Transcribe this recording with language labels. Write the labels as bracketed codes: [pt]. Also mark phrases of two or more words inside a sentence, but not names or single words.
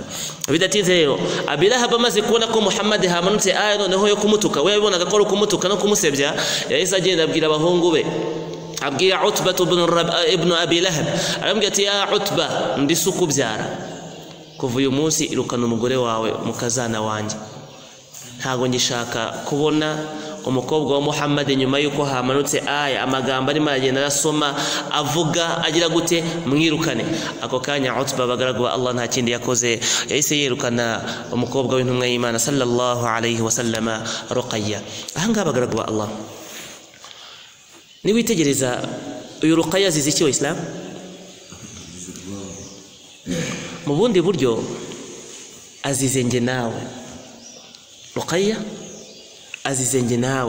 [rw] Bidatinze rero Abi Lahab amaze kubona ko Muhammad hamanutse aya noneho yo kumutuka, we yabonaga ko ari kumutuka no kumusebya, yahise agenda abwira abahungu be, abwira Utba ibn Abi Lahab, arambwira ati ya Utba, ndisuku byara, kuva uyu munsi irukana umugore wawe mukazana wanjye, ntago ngishaka kubona umukobwa wa Muhammad nyuma yuko hamanutse aya amagambo arimo aragenda arasoma avuga agira gute, mwirukane. Ako kanya Utba bagaragwa Allah nta kindi yakoze, yahise yirukana umukobwa w'intumwa y'Imana [ar] sallallahu alayhi wasallama [rw] Ruqayya. Ahanga bagaragwa Allah, niwitegereza uyu Ruqayya azize iki wa Islam? Mu bundi buryo azize nge nawe. Ruqayya azize nge nawe.